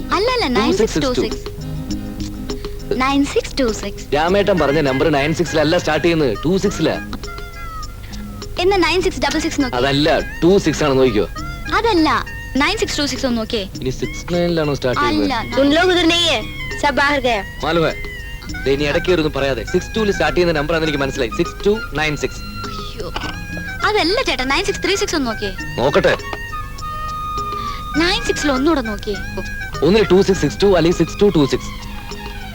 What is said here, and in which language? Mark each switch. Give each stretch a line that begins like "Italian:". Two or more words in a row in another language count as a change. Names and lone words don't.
Malayalam: അല്ലല്ല, 9626. 9626. രാമേട്ടൻ പറഞ്ഞ നമ്പർ 96-ലല്ല സ്റ്റാർട്ട് ചെയ്യുന്നത്, 26-ലാ. എന്നാ 9666 നോക്കി. അതല്ല, 26 ആണ് നോക്കിയോ. അതല്ല, 9626 ഒന്ന് നോക്കിയേ. ഇനി 69-ലാണോ സ്റ്റാർട്ട് ചെയ്യുന്നത്?
Hindi: तुम लोग उधर नहीं है, सब बाहर गया.
Malayalam: മാലുവേ, ഇനി ഇടയ്ക്ക് ഒന്നും പറയാതെ. 62-ൽ സ്റ്റാർട്ട് ചെയ്യുന്ന നമ്പർ ആണെന്ന് എനിക്ക് മനസ്സിലായി. 6296. അയ്യോ, അതല്ല ചേട്ടാ, 9636 ഒന്ന് നോക്കിയേ. നോക്കട്ടെ. 96-ൽ ഒന്നുകൂടെ നോക്കിയേ. ഒന്നിൽ 2662 അല്ലെങ്കിൽ 6226.